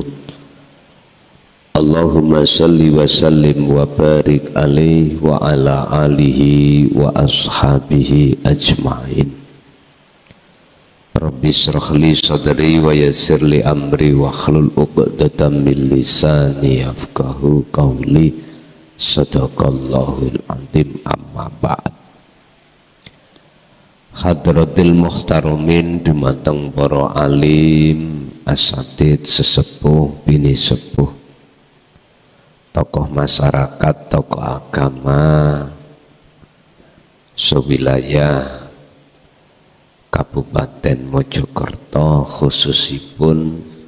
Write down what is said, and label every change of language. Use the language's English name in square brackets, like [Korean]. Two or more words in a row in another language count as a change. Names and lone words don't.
[Arabic] اللهم صل وسلم وبارك عليه وعلى آله وأصحابه أجمعين. رب اشرح لي صدري ويسر لي أمري واحلل عقدة من لساني يفقهوا قولي. صدق الله العظيم. أما بعد. حضرات المحترمين [Javanese] dumateng para alim, asatid, sesepuh, bini sepuh, tokoh masyarakat, tokoh agama sewilayah Kabupaten Mojokerto, khususipun